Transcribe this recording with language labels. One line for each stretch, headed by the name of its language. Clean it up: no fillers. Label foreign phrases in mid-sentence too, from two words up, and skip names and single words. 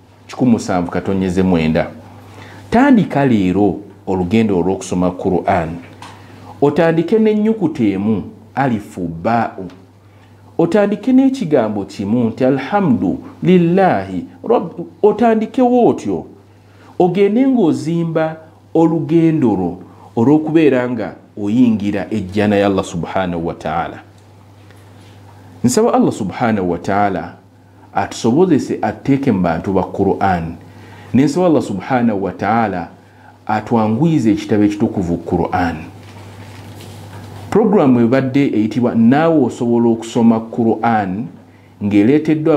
Ganda: 17 tandika leero olugendo olw'okusoma Qur'an otandike n'ennyukuta emu
Arabic: ألف باء
Ganda: otandike n'ekigambo kimu nti
Arabic: الحمد لله رب
Ganda: otandike wootyo ogende ng'ozimba olugendo lwo olw'okubeera nga oyingira ejjana
Arabic: يا الله سبحانه وتعالى
Ganda: nsaba
Arabic: الله سبحانه وتعالى
Ganda: atusobozese atuteeke mu bantu ba Qur'an nensaba
Arabic: الله سبحانه وتعالى
Ganda: atwanguyize ekitabo ekitukuvu Qur'an programu ebadde eyitibwa naawe osobola okusoma Qur'an ng'eleeteddwa